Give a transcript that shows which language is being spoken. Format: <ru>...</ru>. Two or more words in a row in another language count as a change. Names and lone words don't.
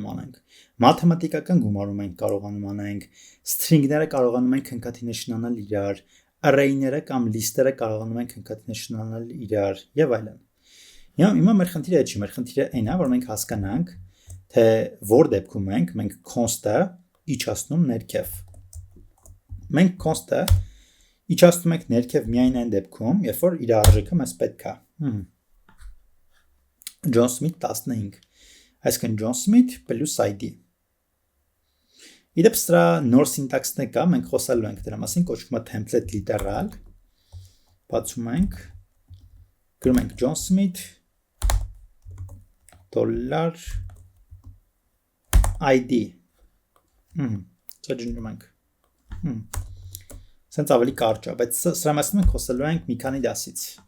<hy>անենք մաթեմատիկական գումարում ենք կարողանում անենք string-ները կարողանում ենք concatenation անել իրար array-ները կամ list-երը կարողանում ենք concatenation անել իրար եւ այլն հիմա մեր խնդիրը չի մեր խնդիրը այն է որ մենք հասկանանք թե որ դեպքում մենք const-ը իջացնում ներքև մենք const-ը իջացնում ենք ներքև միայն այն դեպքում երբ որ իր արժեքը մեզ պետք է John Smith 15 այսինքն John Smith</hy> <en>plus ID</en> <hy>Իդեպ սրա նոր սինտաքսն է կա մենք խոսալու ենք դրա մասին կոչվում է</hy> <en>template literal</en> <hy>բացում ենք գրում ենք John Smith $ID ծաջնում ենք սենց ավելի կարճ է բայց սրա մասին մենք խոսալու ենք մի քանի դասից</hy>